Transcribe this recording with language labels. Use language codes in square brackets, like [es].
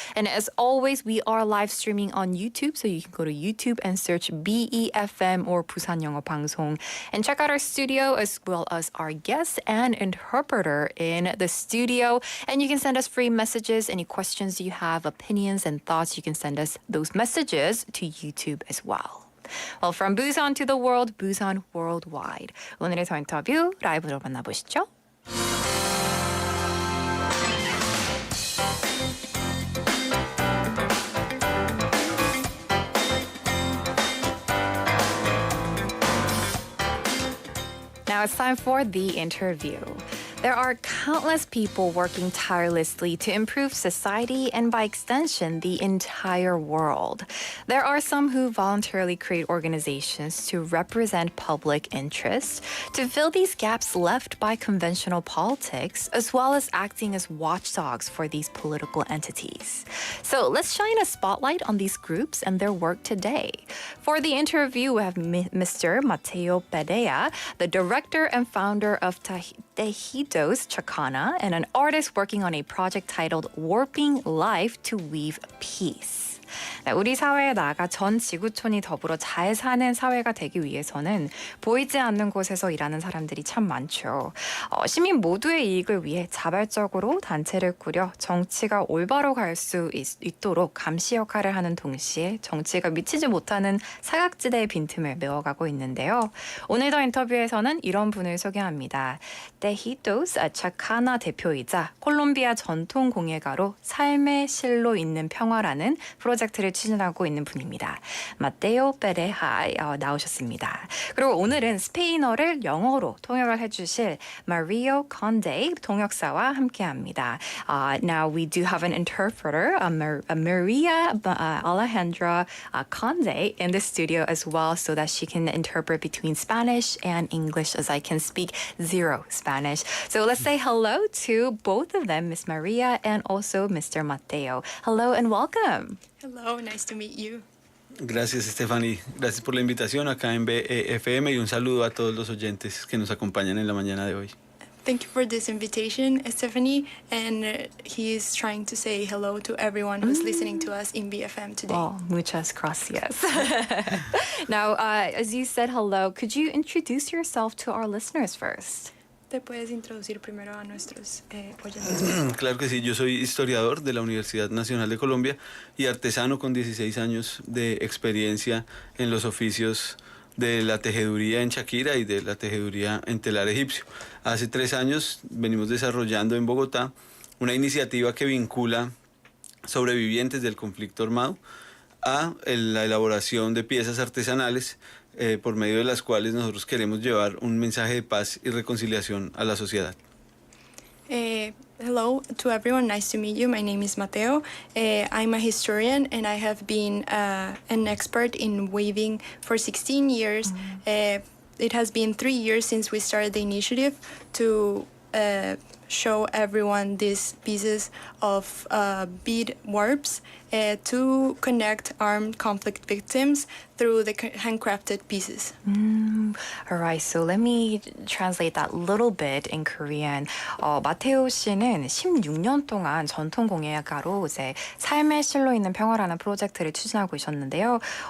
[en] And as always, we are live streaming on YouTube, so you can go to YouTube and search BEFM or 부산영어방송 and check out our studio as well as our guest and interpreter in the studio. And you can send us free messages, any questions you have, opinions and thoughts, you can send us those messages to YouTube as well. Well, from Busan to the world, Busan Worldwide. [ko] 오늘의 더 인터뷰 라이브로 만나보시죠. [en] Now it's time for The Interview. There are countless people working tirelessly to improve society and by extension, the entire world. There are some who voluntarily create organizations to represent public interests, to fill these gaps left by conventional politics, as well as acting as watchdogs for these political entities. So let's shine a spotlight on these groups and their work today. For The Interview, we have Mr. Mateo Bernal, the director and founder of Tejido Chakana, and an artist working on a project titled Warping Life to Weave Peace. [ko] 네, 우리 사회에 나아가 전 지구촌이 더불어 잘 사는 사회가 되기 위해서는 보이지 않는 곳에서 일하는 사람들이 참 많죠. 시민 모두의 이익을 위해 자발적으로 단체를 꾸려 정치가 올바로 갈 수 있도록 감시 역할을 하는 동시에 정치가 미치지 못하는 사각지대의 빈틈을 메워가고 있는데요. 오늘 더 인터뷰에서는 이런 분을 소개합니다. Tejido Chakana 대표이자 콜롬비아 전통공예가로 삶의 실로 있는 평화라는 프로젝트를 추진하고 있는 분입니다. Mateo Bernal 나오셨습니다. 그리고 오늘은 스페인어를 영어로 통역을 해주실 Mario Conde 통역사와 함께합니다. [en] Now we do have an interpreter, Maria Alejandra Conde in the studio as well, so that she can interpret between Spanish and English, as I can speak zero Spanish. So let's say hello to both of them, Miss Maria and also Mr. Mateo. Hello and welcome. Hello, nice to meet you. [es] Gracias, Stephanie. Gracias por la invitación acá en BFM y un saludo a todos los oyentes que nos acompañan en la mañana de hoy. [en] Thank you for this invitation, Stephanie. And he is trying to say hello to everyone who's listening to us in BFM today. [es] Oh, muchas gracias. [en] Now, as you said hello, could you introduce yourself to our listeners first? [es] ¿Te puedes introducir primero a nuestros oyentes? Claro que sí, yo soy historiador de la Universidad Nacional de Colombia y artesano con 16 años de experiencia en los oficios de la tejeduría en Shakira y de la tejeduría en telar egipcio. Hace 3 años venimos desarrollando en Bogotá una iniciativa que vincula sobrevivientes del conflicto armado a la elaboración de piezas artesanales por medio de las cuales nosotros queremos llevar un mensaje de paz y reconciliación a la sociedad. [en] Hello to everyone, nice to meet you. My name is Mateo. I'm a historian and I have been an expert in weaving for 16 years. It has been 3 years since we started the initiative to show everyone these pieces of bead warps to connect armed conflict victims through the handcrafted pieces. All right, so let me translate that a little bit in Korean. [ko] 마테오 씨는 16년 동안 전통공예가로 이제 삶의 실로 있는 평화라는 프로젝트를 추진하고 있었는데요.